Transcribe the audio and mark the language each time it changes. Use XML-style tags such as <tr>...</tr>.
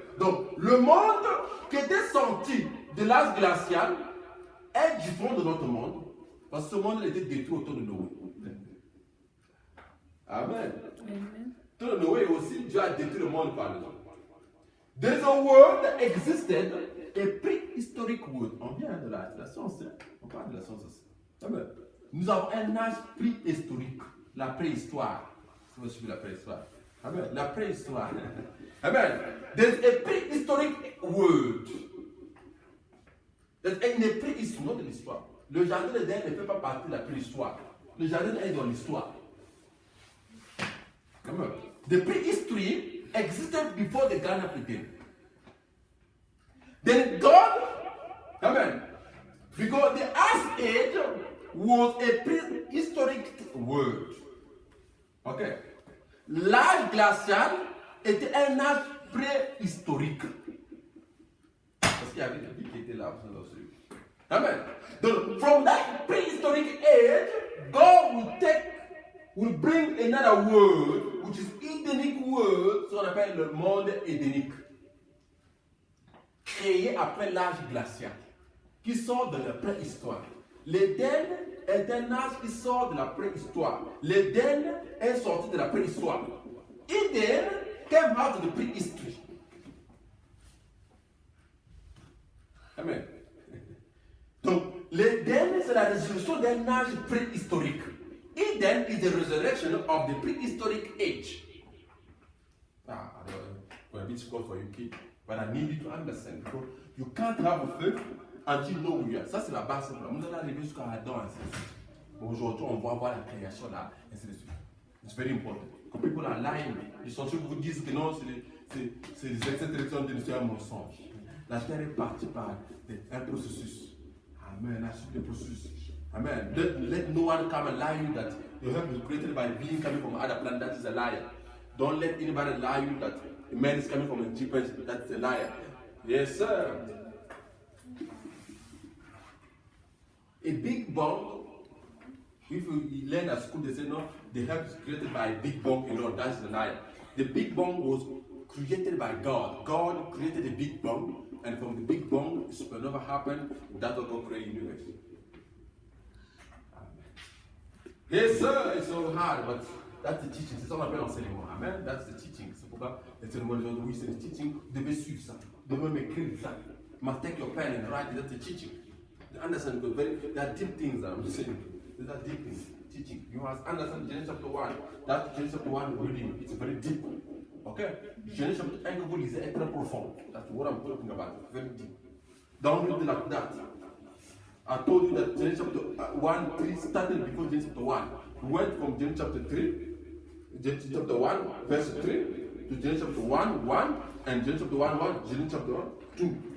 <fr>Donc, le monde qui était sorti de l'âge glacial est différent de notre monde. Parce que ce monde était détruit autour de Noé. Amen. Amen. Autour de Noé aussi, Dieu a détruit le monde par le temps.</fr> <en>There's a word that existed, a prehistoric word.</en> <fr>On vient de la science, hein? On parle de la science aussi. Amen. Nous avons un âge préhistorique, la préhistoire. Si vous suivez la préhistoire. Amen. La préhistoire. Amen.</fr> <en>There's a prehistoric word. There's a</en> <fr>préhistoire de l'histoire. Le jardin d'Éden ne fait pas partie de la préhistoire. Le jardin est dans l'histoire.</fr> <en>Amen. The prehistory existed before the Garden of Eden. Then God, amen, because the Ice Age was a prehistoric word. Ok.</en> <fr>L'âge glacial était un âge préhistorique. Parce qu'il y avait des vie qui étaient là. Amen. Donc,</fr> <en>from that prehistoric age, God will bring another word, which is Edenic word,</en> <fr>ce qu'on appelle le monde édénique, créé après l'âge glacial, qui sort de la préhistoire. L'Éden est un âge qui sort de la préhistoire. L'Éden est sorti de la préhistoire.</fr> <en>Eden came out of the prehistory. Amen.</en> <fr>Donc, l'Éden, c'est la résurrection d'un âge préhistorique.</fr> <en>Eden is the resurrection of the prehistoric age. I don't know, a bit difficult for you kids, but I need you to understand. Because you can't have a faith until you know who you are.</en> <fr>Ça, c'est la base. Nous allons arriver jusqu'à Adam, ainsi de suite. Aujourd'hui, on va voir la création là, ainsi de suite.</fr> <en>It's very important.</en> <fr>Quand</fr> <en>people are lying,</en> <fr>les scientifiques vous disent que non, c'est des extraterrestres de c'est un mensonge. La terre est partie par un processus. Amen. La suite des processus. Amen.</fr> <en>Let no one come and lie you that the earth was created by a being coming from other planet. That is a liar. Don't let anybody lie you that a man is coming from Egypt. That's a liar. Yes, sir. A big bang, if you learn at school, they say no, the earth is created by a big bang, that's the lie. The big bang was created by God. God created a big bang, and from the big bang, supernova happened, that's what God created the universe. Yes, sir, it's so hard, but that's the teaching.</en> <fr>C'est ça qu'on appelle l'enseignement.</fr> <en>Amen. That's the teaching.</en> <fr>C'est pourquoi l'enseignement d'aujourd'hui, c'est le teaching. Vous devez suivre ça. Vous devez m'écrire ça.</fr> <en>Must take your pen and write. That's the teaching. You understand? Because there are deep things I'm saying. There are deep things. Teaching. You must understand Genesis chapter 1. That Genesis chapter 1 reading. It's very deep. Okay?</en> <fr>Genesis chapter 1 que vous lisez est très profond.</fr> <en>That's what I'm talking about. Very deep. Don't read it like that. I told you that Genesis chapter 1, 3 started before Genesis chapter 1. We went from Genesis chapter 3, Genesis chapter 1, verse 3, to Genesis chapter 1, 1, and Genesis chapter 1, 1, Genesis chapter 2.</en>